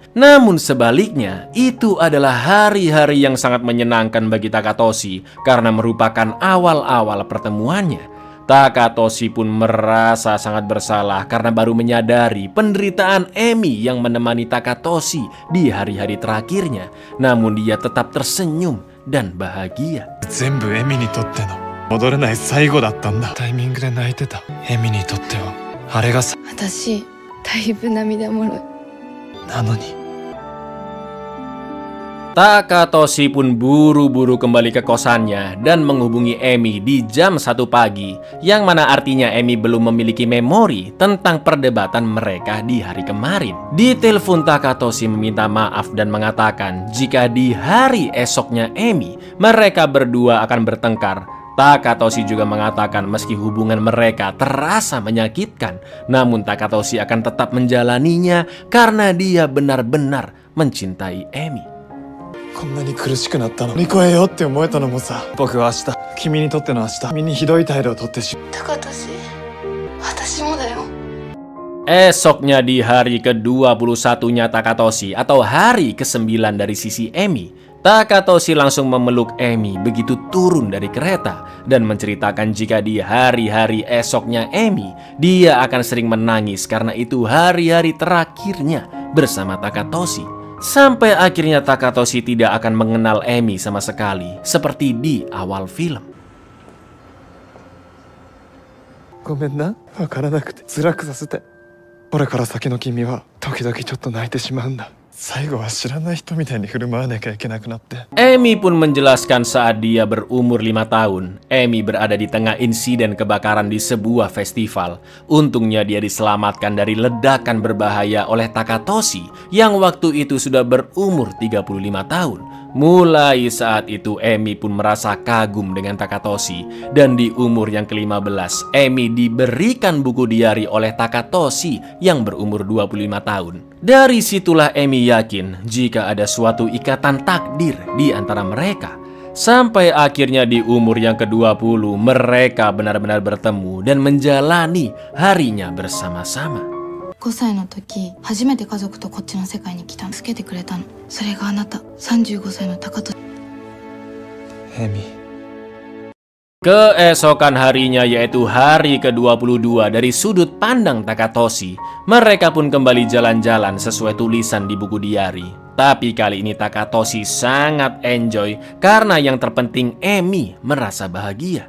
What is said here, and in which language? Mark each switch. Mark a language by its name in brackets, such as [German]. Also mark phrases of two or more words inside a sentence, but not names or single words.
[Indonesian] Namun sebaliknya, itu adalah hari-hari yang sangat menyenangkan bagi Takatoshi karena merupakan awal-awal pertemuannya. Takatoshi pun merasa sangat bersalah karena baru menyadari penderitaan Emi yang menemani Takatoshi di hari-hari terakhirnya. Namun dia tetap tersenyum dan bahagia. [Japanese] 全部エミにとっての戻れない最後だったんだ。タイミングで泣いてたエミにとってはあれが私だいぶ涙もろい。なのに [Indonesian] Takatoshi pun buru-buru kembali ke kosannya dan menghubungi Emi di jam 1 pagi, yang mana artinya Emi belum memiliki memori tentang perdebatan mereka di hari kemarin. Di telepon, Takatoshi meminta maaf dan mengatakan jika di hari esoknya Emi mereka berdua akan bertengkar. Takatoshi juga mengatakan meski hubungan mereka terasa menyakitkan, namun Takatoshi akan tetap menjalaninya karena dia benar-benar mencintai Emi. [Japanese] こんなに苦しくなったの乗り越えようって思えたのもさ、僕は明日君にとっての明日君にひどい態度をとってしまう。高俊、私もだよ。 [Indonesian] Esoknya di hari ke-21-nya Takatoshi atau hari ke-9 dari sisi Emi, Takatoshi langsung memeluk Emi begitu turun dari kereta dan menceritakan jika di hari-hari esoknya Emi dia akan sering menangis karena itu hari-hari terakhirnya bersama Takatoshi. Sampai akhirnya Takatoshi tidak akan mengenal Emi sama sekali seperti di awal film. [Japanese] ごめんな、わからなくて辛くさせて。これから先の君は時々ちょっと泣いてしまうんだ。最後は知らない人みたいに振る舞わなきゃいけなくなって。 [Indonesian] Emi pun menjelaskan saat dia berumur 5 tahun, Emi berada di tengah insiden kebakaran di sebuah festival. Untungnya dia diselamatkan dari ledakan berbahaya oleh Takatoshi yang waktu itu sudah berumur 35 tahun. Mulai saat itu Emi pun merasa kagum dengan Takatoshi, dan di umur yang ke-15 Emi diberikan buku diari oleh Takatoshi yang berumur 25 tahun. Dari situlah Emi yakin jika ada suatu ikatan takdir di antara mereka. Sampai akhirnya di umur yang ke-20 mereka benar-benar bertemu dan menjalani harinya bersama-sama. [Japanese] 5 歳の時、初めて家族とこっちの世界に来たの。助けてくれたの。それがあなた、35歳の高俊。エミ [Indonesian] Keesokan harinya yaitu hari ke-22 dari sudut pandang Takatoshi, mereka pun kembali jalan-jalan sesuai tulisan di buku diari. Tapi kali ini Takatoshi sangat enjoy karena yang terpenting Emi merasa bahagia.